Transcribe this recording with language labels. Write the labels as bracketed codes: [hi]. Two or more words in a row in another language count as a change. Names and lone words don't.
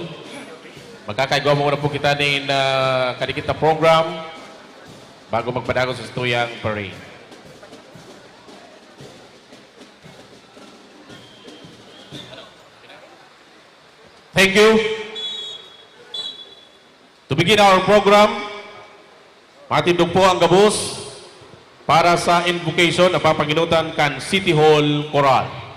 [bik] Magkakaigwa mo na po kita ng kadikit na program bago magpadago sa tuyang parade. [en] Thank you. To begin our program, [bik] matindog po ang gabos para sa invocation na papanginutan kan City Hall Choral.